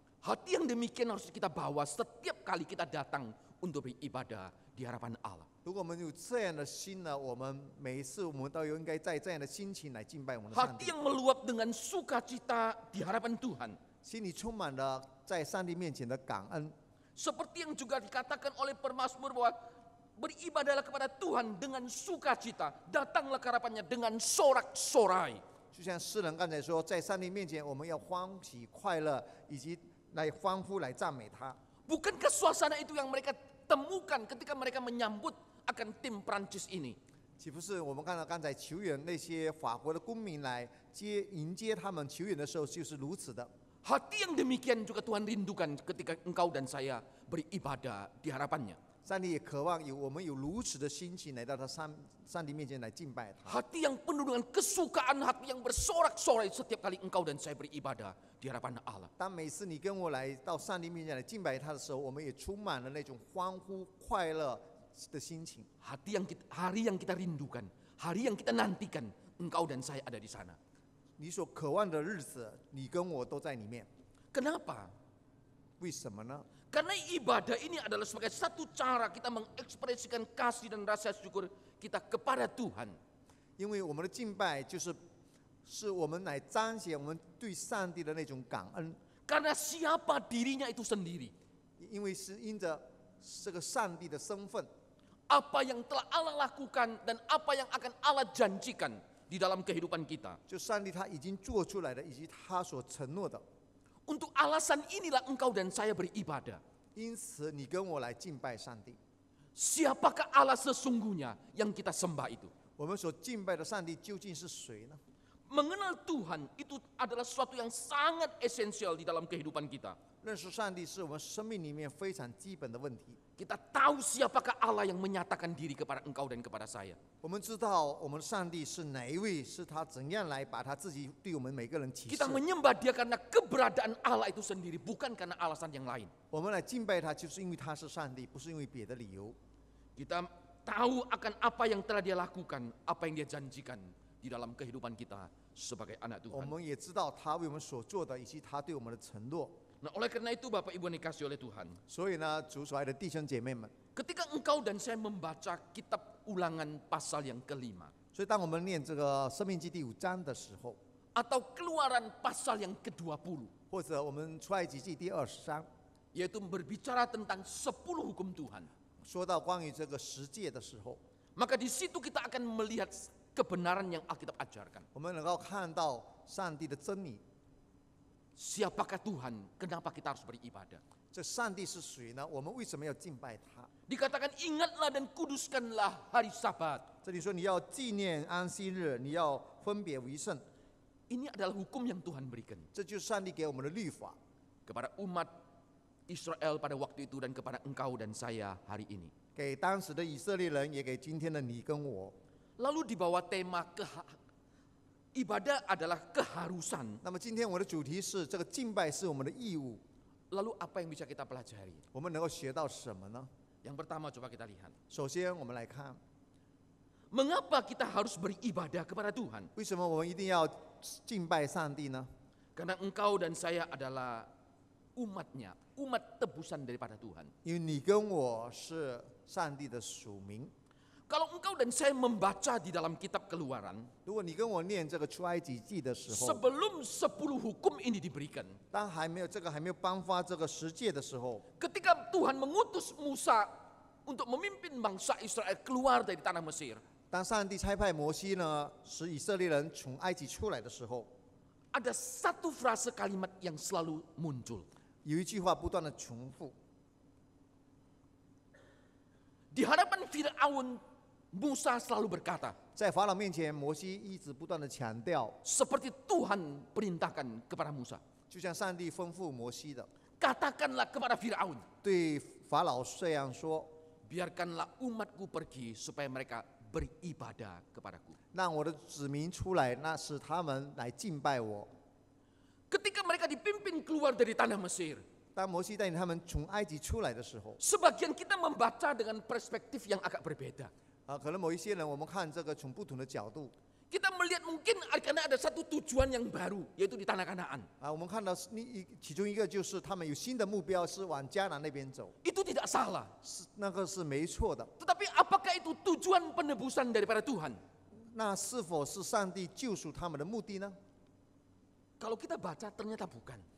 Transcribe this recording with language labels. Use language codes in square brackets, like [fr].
[id] Hati yang demikian harus kita bawa setiap kali kita datang untuk beribadah di hadapan Allah. [zh] 如果我们有这样的心呢，我们每一次我们都应该在这样的心情来敬拜我们的上 [id] Hati [zh] 帝， [id] yang meluap dengan sukacita di hadapan Tuhan. [zh] 心里充满了在上帝面前的感恩。 [id] Seperti yang juga dikatakan oleh pemazmur bahwa beribadahlah kepada Tuhan dengan sukacita, datanglah ke hadapannya dengan sorak-sorai. [zh] 就像诗人刚才说，在上帝面前我们要欢喜快乐，以及来欢呼来赞美他。 [id] Bukankah suasana itu yang mereka temukan ketika mereka menyambut akan tim Prancis ini? [zh] 岂不是我们看到刚才球员那些法国的公民来迎接他们球员的时候，就是如此的。 [id] Hati yang demikian juga Tuhan rindukan ketika engkau dan saya beribadah di hadapannya. [zh] 上帝也渴望我们有如此的心情来到上帝面前来敬拜他。 [id] Hati yang penuh dengan kesukaan, hati yang bersorak-sorai setiap kali engkau dan saya beribadah di hadapan Allah. [zh] 当每次你跟我来到上帝面前来敬拜他的时候，我们也充满了那种欢呼快乐的心情。 [id] Hari yang kita rindukan, hari yang kita nantikan, engkau dan saya ada di sana. [zh] 你所渴望的日子，你跟我都在里面。 [id] Kenapa? [zh] 为什么呢？ [id] Karena ibadah ini adalah sebagai satu cara kita mengekspresikan kasih dan rasa syukur kita kepada Tuhan. [zh] 因为我们的敬拜是我们来彰显我们对上帝的那种感恩， [id] Karena siapa dirinya itu sendiri. [zh] 因为是因着这个上帝的身份， [id] Apa yang telah Allah lakukan dan apa yang akan Allah janjikan di dalam kehidupan kita. [zh] 就上帝他已经做出来的，以及他所承诺的。 [id] Untuk alasan inilah engkau dan saya beribadah. [zh] 因此，你跟我来敬拜上帝。 [id] Siapakah Allah sesungguhnya yang kita sembah itu? [zh] 我们所敬拜的上帝究竟是谁呢？ [id] Mengenal Tuhan itu adalah sesuatu yang sangat esensial di dalam kehidupan kita. [zh] 认识上帝是我们生命里面非常基本的问题。 [id] Kita tahu siapakah Allah yang menyatakan diri kepada engkau dan kepada saya. [zh] 我们知道我们的上帝是哪一位，是他怎样来把他自己对我们每个人启示 [id] Kita。 menyembah dia karena keberadaan Allah itu sendiri, bukan karena alasan yang lain. [zh] 我们来敬拜他，就是因为他是上帝，不是因为别的理由。 [id] Kita tahu akan apa yang telah dia lakukan, apa yang dia janjikan di dalam kehidupan kita sebagai anak [zh] 我 [id] Tuhan. [zh] 们也知道他为我们所做的，以及他对我们的承诺。 [id] Nah, oleh karena itu Bapak Ibu yang dikasihi oleh Tuhan, [zh] 所以呢，主所爱的弟兄姐妹们， [id] ketika engkau dan saya membaca kitab Ulangan pasal yang kelima, [zh] 所以当我们念这个《生命记》第5章的时候， [id] atau Keluaran pasal yang ke-20, [zh] 或者我们出埃及记第20章， [id] yaitu berbicara tentang 10 hukum Tuhan, [zh] 说到关于这个十诫的时候， [id] maka di situ kita akan melihat kebenaran yang Alkitab ajarkan. [zh] 我们能够看到上帝的真理。 [id] Siapakah Tuhan? Kenapa kita harus beribadah? [zh] 这上帝是谁呢？我们为什么要敬拜他？ [id] Dikatakan ingatlah dan kuduskanlah hari Sabat. [zh] 这里说你要纪念安息日，你要分别为圣， [id] Ini adalah hukum yang Tuhan berikan [zh] 这就是上帝给我们的律法， [id] kepada umat Israel pada waktu itu dan kepada engkau dan saya hari ini. [zh] 给当时的以色列人，也给今天的你跟我。 [id] Lalu di bawah tema ibadah adalah keharusan. [zh] 那么今天我的主题是这个敬拜是我们的义务， [id] Lalu apa yang bisa kita pelajari? [zh] 我们能够学到什么呢？ [id] Yang pertama coba kita lihat. [zh] 首先，我们来看， [id] Mengapa kita harus beribadah kepada Tuhan? [zh] 为什么我们一定要敬拜上帝呢？ [id] Karena engkau dan saya adalah umatnya, umat tebusan daripada Tuhan. [zh] 因为你跟我是上帝的属民。 [id] Kalau engkau dan saya membaca di dalam kitab Keluaran, [zh] 如果你跟我念这个出埃及记的时候， [id] sebelum 10 hukum ini diberikan, [zh] 当还没有颁发这个十诫的时候， [id] ketika Tuhan mengutus Musa untuk memimpin bangsa Israel keluar dari tanah Mesir, [zh] 当上帝差派摩西呢，使以色列人从埃及出来的时候， [id] ada satu frase kalimat yang selalu muncul. [zh] 有一句话不断的重复， [id] Di hadapan Firaun, Musa selalu berkata, [zh] 在法老面前，摩西一直不断的强调， [id] seperti Tuhan perintahkan kepada Musa, [zh] 就像上帝吩咐摩西的， [id] katakanlah kepada Firaun, [zh] 对法老这样说： [id] biarkanlah umatku pergi supaya mereka beribadah kepadaku. [zh] 让我的子民出来，那使他们来敬拜我。 [id] Ketika mereka dipimpin keluar dari tanah Mesir, [zh] 当摩西带领他们从埃及出来的时候， [id] sebagian kita membaca dengan perspektif yang agak berbeda. [zh] 可能某一些人，我们看这个从不同的角度， [id] Kita melihat mungkin karena ada satu tujuan yang baru, yaitu di tanah Kanaan. [zh] 我们看到其中一个就是他们有新的目标是往迦南那边走， [id] Itu tidak salah. [zh] 是那个是没错的。 [id] Tetapi apakah itu tujuan penebusan daripada Tuhan? [zh] 那是否是上帝救赎他们的目的呢？ [id] Kalau kita baca ternyata bukan.